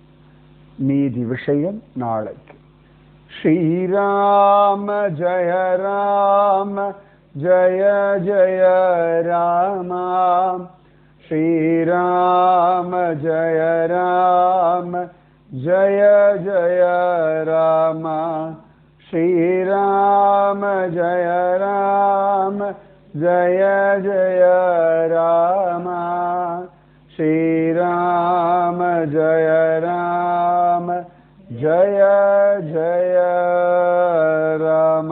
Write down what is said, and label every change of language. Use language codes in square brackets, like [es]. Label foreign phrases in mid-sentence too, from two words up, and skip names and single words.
[ta] மீதி விஷயம் நாளைக்கு. [sa] श्रीराम जय राम जय जय राम, श्रीराम जय राम जय जय राम श्रीराम जय राम जय जय राम श्रीराम जय राम जय जय राम।